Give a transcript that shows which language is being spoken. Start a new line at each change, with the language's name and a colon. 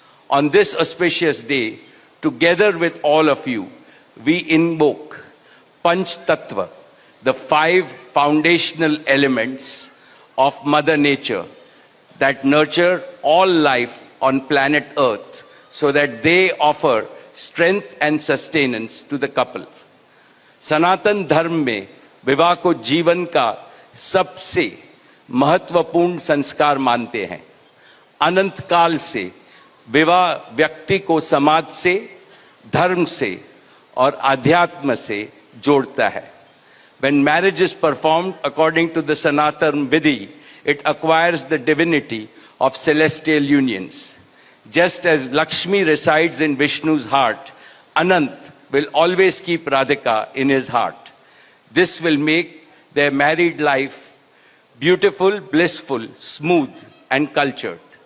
English: On this auspicious day, together with all of you, we invoke Panch Tattva, the 5 foundational elements of Mother Nature that nurture all life on planet Earth so that they offer strength and sustenance to the couple.
Hindi: सनातन धर्म में विवाह को जीवन का सबसे महत्वपूर्ण संस्कार मानते हैं. अनंत काल से विवाह व्यक्ति को समाज से, धर्म से और आध्यात्म से जोड़ता है.
English: When marriage is performed according to the Sanatan Vidhi, it acquires the divinity of celestial unions. Just as Lakshmi resides in Vishnu's heart, Anant will always keep Radhika in his heart. This will make their married life beautiful, blissful, smooth, and cultured.